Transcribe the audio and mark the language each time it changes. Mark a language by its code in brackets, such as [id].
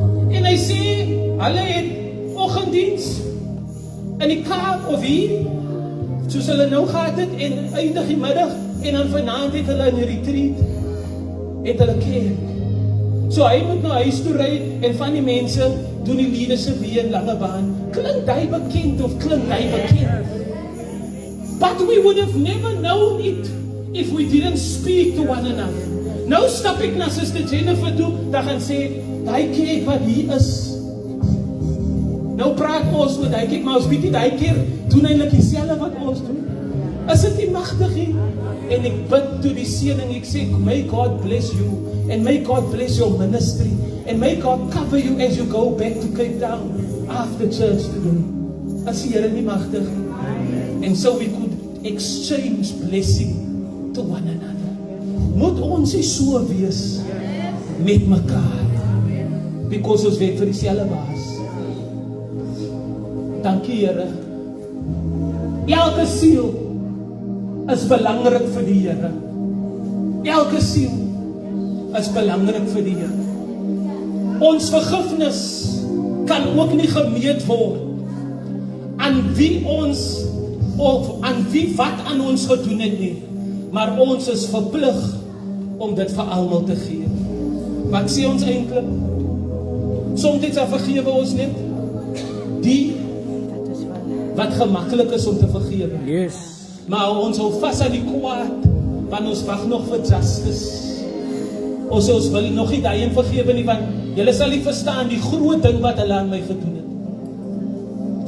[af] En hy sê, hulle het oggenddiens in die Kaap of hier, soos hulle nou gehad het, en eindig die middag, en dan vanaand het hulle in die retreat, het hulle kerk. So hy moet nou huis toe ry, en van die mense doen die liedese weer in Langebaan. Klink hy bekend of klink hy bekend? [en] But we would have never known it if we didn't speak to one another. [af] Nou stap ek na Sister Jennifer toe, dan gaan sê, die kerk wat hier is. Nou praat ons oor die kerk, maar ons weet nie, die kerk doen eintlik dieselfde wat ons doen. Is dit nie magtig nie? En ek bid toe die seëning, ek sê, [en] may God bless you, and may God bless your ministry, and may God cover you as you go back to Cape Town after church today. [af] As die Here nie magtig nie. [en] And so we could exchange blessing to one another. [af] Moet ons nie so wees met mekaar, because ons werk vir dieselfde baas. Dankie Here. Elke siel is belangrik vir die Here. Elke siel is belangrik vir die Here. Ons vergifnis kan ook nie gemeet word aan wie ons of aan wie wat aan ons gedoen het nie, maar ons is verplig om dit vir almal te gee. Wat sê ons eintlik? Soms vergewe ons net die wat gemaklik is om te vergewe. [en] Yes. [af] Maar ons hou vas aan die kwaad, want ons wag nog vir justice. Ons wil nog nie daai een vergewe nie, want julle sal nie verstaan die groot ding wat hulle aan my gedoen het.